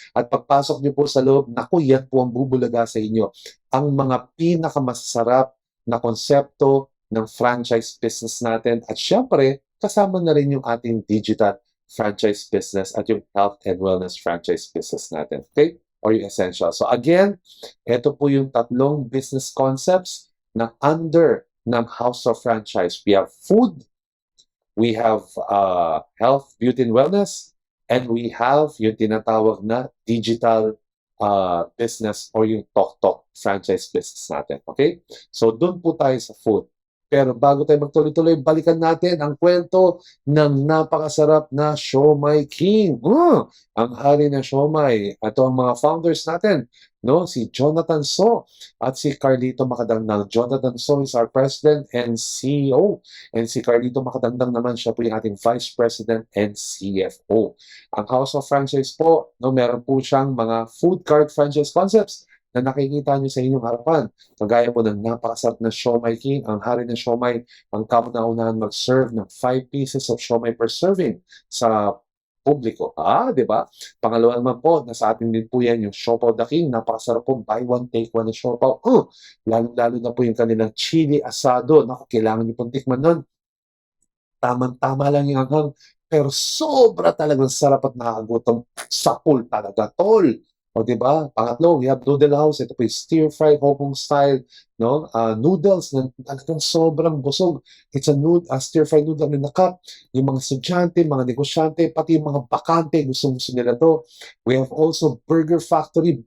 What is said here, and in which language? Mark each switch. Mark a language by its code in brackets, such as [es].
[tl] At pagpasok niyo po sa loob, naku, yan po ang bubulaga sa inyo. Ang mga pinakamasarap na konsepto ng franchise business natin. At syempre, kasama na rin yung ating [en] digital franchise business [tl] at yung [en] health and wellness franchise business [tl] natin. Okay? Or yung essential. So again, ito po yung tatlong business concepts na under ng House of Franchise. [en] We have food, we have health, beauty, and wellness, and we have [tl] yung tinatawag na [en] digital business or yung TokTok franchise business natin. [tl] Okay? So, doon po tayo sa food. Pero bago tayo magtuloy-tuloy, balikan natin ang kwento ng napakasarap na Siomai King. Ang hari ng siomai. Ito ang mga founders natin, no? Si Jonathan So at si Carlito Macadangdang. [en] Jonathan So is our president and CEO. [tl] And si Carlito Macadangdang naman, siya po yung ating [en] vice president and CFO. [tl] Ang House of Franchise po, no, meron po siyang mga [en] food cart franchise concepts [tl] na nakikita niyo sa inyong harapan. Kagaya po ng napakasarap na Siomai King, ang hari ng siomai, ang kauna-unahan mag-serve ng [en] 5 pieces of siomai per serving [tl] sa publiko. Di ba? Pangalawa naman po, nasa atin din po yan yung Siopaw the King. Napakasarap po, [en] buy one, take one [tl] na siopaw. Lalo-lalo na po yung kanilang chili asado. Naku, kailangan niyo pong tikman nun. Tamang-tama lang yung anghang. Pero sobra talagang sarap at nakakagutom. Sapul talaga, tol. O, di ba? Pangatlo, [en] we have Noodle House. [tl] Ito po yung stir-fry Hong Kong style, no? Noodles na talagang sobrang busog. [en] It's a stir-fry noodle in a cup. [tl] Yung mga estudyante, mga negosyante, pati yung mga bakante, gusto nila to. [en] We have also Burger Factory.